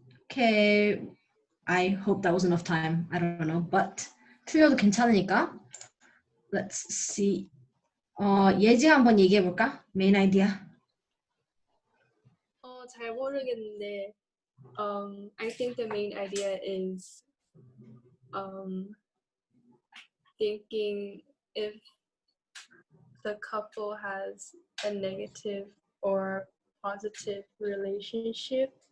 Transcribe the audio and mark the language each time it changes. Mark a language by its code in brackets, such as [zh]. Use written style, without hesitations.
[en] Okay, I hope that was enough time. I don't know, but [ko] 틀려도 괜찮으니까. [en] Let's see. [ko] 예지가 한번 얘기해 볼까? [en] Main idea. [ko] 잘 모르겠는데, [en] I think the main idea is thinking if the couple has a negative or positive relationship.